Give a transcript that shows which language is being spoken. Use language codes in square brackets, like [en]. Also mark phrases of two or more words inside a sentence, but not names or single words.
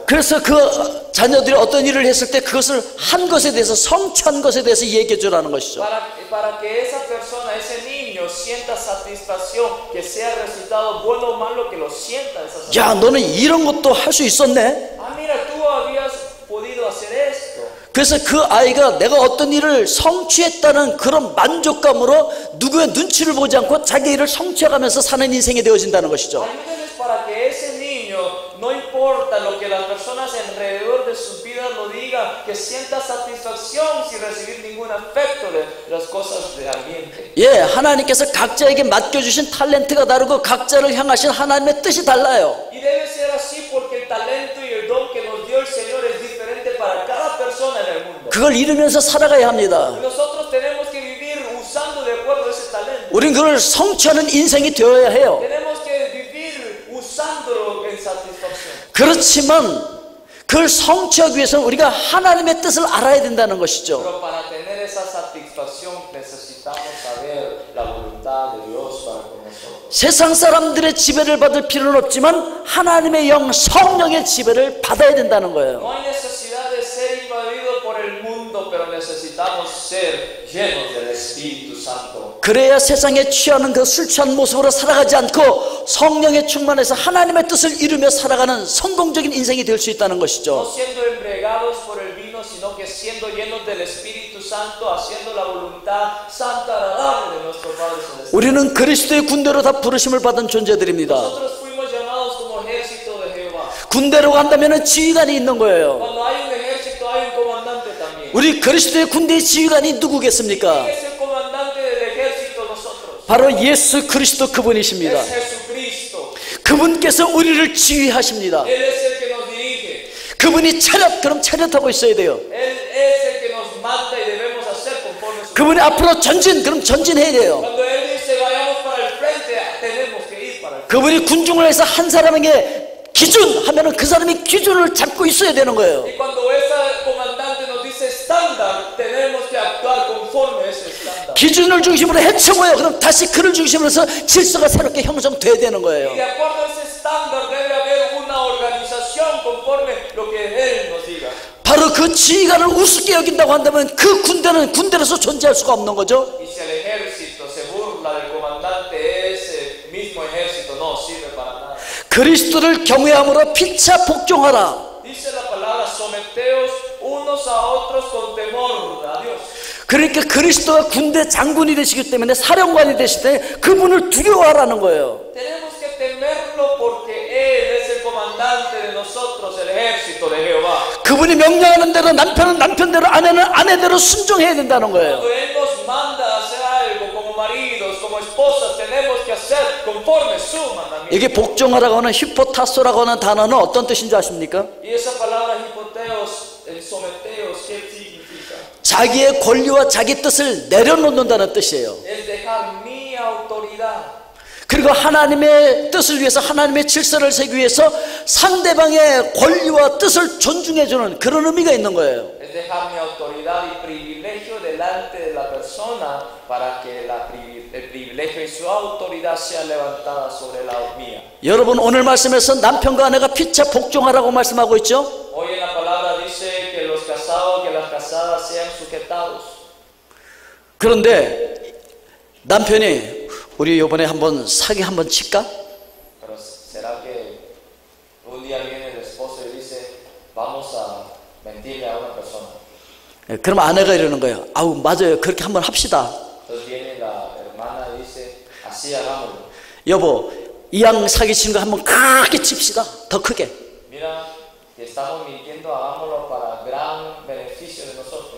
[ko] 그래서 그 자녀들이 어떤 일을 했을 때 그것을 한 것에 대해서 성취한 것에 대해서 얘기해 주라는 것이죠. [es] Para que esa persona, ese niño, sienta satisfacción, que sea resultado bueno o malo, que lo sienta esa satisfacción. [ko] 야, 너는 이런 것도 할 수 있었네. [es] Ah, mira, tú habías podido hacer esto. [ko] 그래서 그 아이가 내가 어떤 일을 성취했다는 그런 만족감으로 누구의 눈치를 보지 않고 자기 일을 성취해가면서 사는 인생이 되어진다는 것이죠. [es] Ayúdenles para que ese niño, no importa lo que las personas alrededor de sus vidas lo digan, que sienta satisfacción sin recibir ningún afecto de las cosas del ambiente. [ko] 예, 하나님께서 각자에게 맡겨주신 탤런트가 다르고 각자를 향하신 하나님의 뜻이 달라요. [es] Y debe ser así porque el talento y el don que nos dio el Señor es diferente para cada persona en el mundo. [ko] 그걸 이루면서 살아가야 합니다. [es] Y nosotros tenemos que vivir usando de acuerdo a ese talento. [ko] 우린 그걸 성취하는 인생이 되어야 해요. [es] Tenemos que vivir usándolo en satisfacción. [ko] 그렇지만 그걸 성취하기 위해서는 우리가 하나님의 뜻을 알아야 된다는 것이죠. [es] Pero para tener esa satisfacción necesitamos saber la voluntad de Dios para con nosotros. [ko] 세상 사람들의 지배를 받을 필요는 없지만 하나님의 영, 성령의 지배를 받아야 된다는 거예요. [es] No hay necesidad de ser invadido por el mundo, pero necesitamos ser llenos del Espíritu Santo. [ko] 그래야 세상에 취하는 그 술 취한 모습으로 살아가지 않고 성령에 충만해서 하나님의 뜻을 이루며 살아가는 성공적인 인생이 될 수 있다는 [es] No [ko] 것이죠. [es] siendo embriagados por el vino, sino que siendo llenos del Espíritu Santo, haciendo la voluntad santa, agradable de nuestro Padre Celestial. [ko] 우리는 그리스도의 군대로 다 부르심을 받은 존재들입니다. [es] Nosotros fuimos llamados como ejército de Jehová. [ko] 군대로 간다면 지휘관이 있는 거예요. [es] Cuando hay un ejército, hay un comandante también. [ko] 우리 그리스도의 군대의 지휘관이 누구겠습니까? [es] ¿Quién es el comandante del ejército nosotros? [ko] 바로 예수 그리스도 그분이십니다. [es] Es Jesucristo. [ko] 그분께서 우리를 지휘하십니다. [es] Él es el que nos dirige. [ko] 그분이 차렷, 그럼 차렷하고 있어야 돼요. [es] Él es el que nos manda y debemos hacer conforme a su [ko] 그분이 앞으로 전진, 그럼 전진해야 돼요. [es] Cuando Él dice vayamos para el frente, tenemos que ir para el frente. [ko] 그분이 군중을 해서 한 사람에게 기준 하면은 그 사람이 기준을 잡고 있어야 되는 거예요. [es] Y cuando ese comandante nos dice estándar, tenemos que actuar conforme a ese estándar. [ko] 기준을 중심으로 헤쳐고요. 그럼 다시 그를 중심으로 해서 질서가 새롭게 형성돼야 되는 거예요. [es] Y de acuerdo a ese estándar debe haber una organización conforme lo que Él nos diga. [ko] 바로 그 지휘관을 우습게 여긴다고 한다면 그 군대는 군대로서 존재할 수가 없는 거죠. [es] Y si el ejército se burla del comandante, ese mismo ejército no sirve para nada. [ko] 그리스도를 경외함으로 피차 복종하라. [es] Dice la palabra, someteos unos a otros con temor a Dios. [ko] 그러니까 그리스도가 군대 장군이 되시기 때문에 사령관이 되실 때 그분을 두려워하라는 거예요. [es] Tenemos que temerlo porque Él es el comandante de nosotros, el ejército de Jehová. [ko] 그분이 명령하는 대로 남편은 남편대로 아내는 아내대로 순종해야 된다는 거예요. [es] Cuando Él nos manda a hacer algo como maridos, como esposas, tenemos que hacer conforme su mandamiento. [ko] 이게 복종하라고 하는 히포타소라고 하는 단어는 어떤 뜻인지 아십니까? [es] Y esa palabra hipoteos, el someteos, ¿qué significa? [ko] 자기의 권리와 자기 뜻을 내려놓는다는 뜻이에요. [es] Es dejar mi autoridad. [ko] 그리고 하나님의 뜻을 위해서 하나님의 질서를 세우기 위해서 상대방의 권리와 뜻을 존중해주는 그런 의미가 있는 거예요. [es] Es dejar mi autoridad y privilegio delante de la persona para que el privilegio y su autoridad sea levantada sobre la mía. [ko] 여러분 오늘 말씀에서 남편과 아내가 피차 복종하라고 말씀하고 있죠. [es] Hoy en la palabra dice que los casados, que las casadas sean sujetados. [ko] 그런데 남편이 우리 이번에 한번 사기 한번 칠까? [es] Pero será que un día viene el esposo y dice vamos a mentirle a una persona. [ko] 그럼 아내가 이러는 거예요. 아우 맞아요. 그렇게 한번 합시다. [es] Entonces viene la hermana y dice así hagámoslo. [ko] 여보 이왕 사기치는 거 한번 크게 칩시다. 더 크게. [es] Mira, si estamos mintiendo hagámoslo para gran beneficio de nosotros.